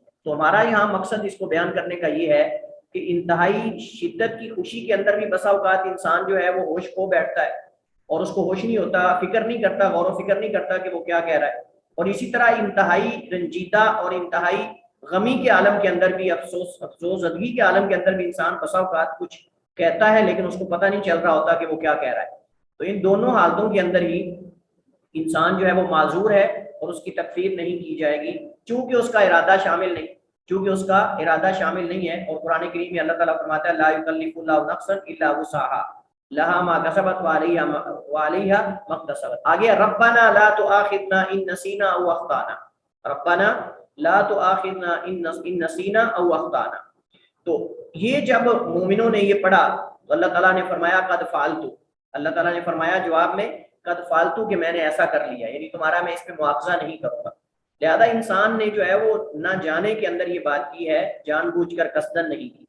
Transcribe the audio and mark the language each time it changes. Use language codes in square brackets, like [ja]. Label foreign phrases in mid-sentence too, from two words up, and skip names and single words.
[ur] تو ہمارا یہاں مقصد اس کو بیان کرنے کا یہ ہے کہ انتہائی شدت کی خوشی کے اندر بھی بسا اوقات انسان جو ہے وہ ہوش کھو بیٹھتا ہے اور اس کو ہوش نہیں ہوتا، فکر نہیں کرتا، غور و فکر نہیں کرتا کہ وہ کیا کہہ رہا ہے، اور اسی طرح انتہائی رنجیدہ اور انتہائی غمی کے عالم کے اندر بھی، افسوس زدگی کے عالم کے اندر بھی انسان بسا اوقات کچھ کہتا ہے لیکن اس کو پتہ نہیں چل رہا ہوتا کہ وہ کیا کہہ رہا ہے۔ تو ان دونوں حالتوں کے اندر ہی انسان جو ہے وہ معذور ہے اور اس کی تکفیر نہیں کی جائے گی، چونکہ اس کا ارادہ شامل نہیں، اور قرآن کریم میں اللہ تعالیٰ فرماتا ہے [ar] لا یکلف اللہ نفسا الا وسعها، لها ما كسبت وعليها ما اكتسبت. आगे ربنا لا تؤاخذنا إن نسينا أو أخطأنا، ربنا لا تؤاخذنا إن نسينا أو أخطأنا. [ur] تو یہ جب مومنوں نے یہ پڑھا تو اللہ تعالیٰ نے فرمایا [ar] قد فعلت, [ur] اللہ تعالیٰ نے فرمایا جواب میں [ar] قد فعلت [ur] کہ میں نے ایسا کر لیا، یعنی تمہارا میں اس پہ مؤاخذہ نہیں کروں گا. لہٰذا انسان نے جو ہے وہ نہ جانے کے اندر یہ بات کی ہے، جان بوجھ کر قصداً نہیں کی.